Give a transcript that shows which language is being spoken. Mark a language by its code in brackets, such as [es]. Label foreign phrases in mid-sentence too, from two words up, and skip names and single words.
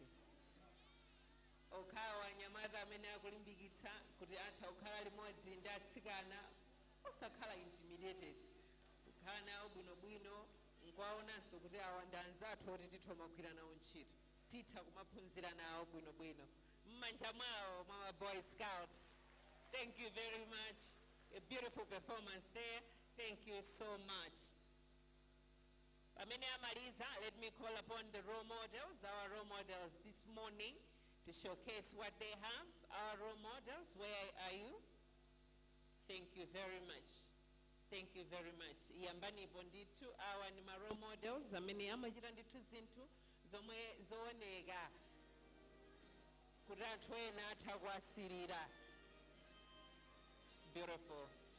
[ny] Okhawa anyamata amene akulimbikitsa kuti atha kukhala limodzi ndi atsikana osakhala intimidated. Kukhala nawo bwinobwino nkwaonanso kuti awa ndi anzathu oti titha kumagwira nawo ntchito. Titha kumaphunzira nawo bwinobwino. M'manja mwawo mwa Boy Scouts. [en] Thank you very much. A beautiful performance there. Thank you so much. [ny] Amene amaliza, [en] let me call upon the role models, our role models this morning, to showcase what they have. Our role models, where are you? Thank you very much. Thank you very much. [ny] Yambani bonditu, [en] our ni role models, [ny] amene amachita ndithu zinthu zomwe zooneka kuti anthu ena atha kuwasirira. Beautiful.